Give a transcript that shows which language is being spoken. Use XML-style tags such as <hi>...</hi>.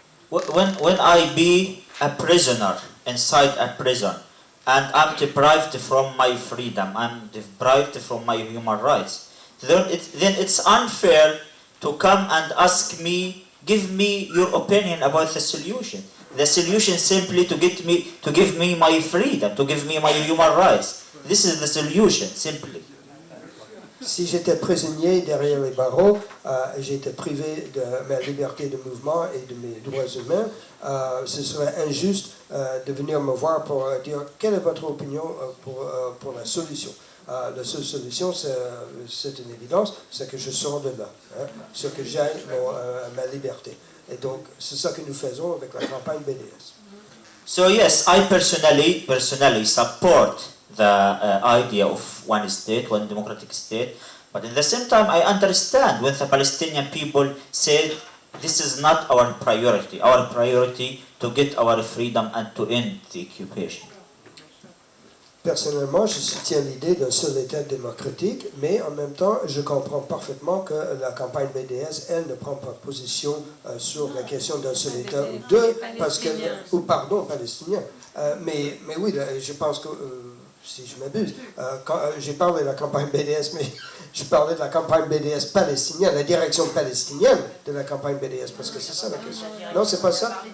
<en>When I be a prisoner inside a prison and I'm deprived from my freedom, I'm deprived from my human rights, then it's unfair to come and ask me, give me your opinion about the solution. The solution simply to give me my freedom, to give me my human rights. This is the solution, simply.</en> <fr>Si j'étais prisonnier derrière les barreaux, j'ai été privé de ma liberté de mouvement et de mes droits humains, ce serait injuste de venir me voir pour dire quelle est votre opinion pour la solution. La seule solution, c'est une évidence, c'est que je sors de là, c'est que j'aille ma liberté. Et donc, c'est ça que nous faisons avec la campagne BDS.</fr> <en>So yes, I personally support the idea of one state, one democratic state. But at the same time, I understand when the Palestinian people say this is not our priority. Our priority to get our freedom and to end the occupation.</en> <fr>Personnellement, je soutiens l'idée d'un seul État démocratique, mais en même temps, je comprends parfaitement que la campagne BDS, elle, ne prend pas position sur la question d'un seul État ou deux, parce que, ou pardon, palestinien. Mais oui, je pense que, si je m'abuse, quand j'ai parlé de la campagne BDS, mais je parlais de la campagne BDS palestinienne, la direction palestinienne de la campagne BDS, parce que c'est ça la question. Non, c'est pas ça?</fr>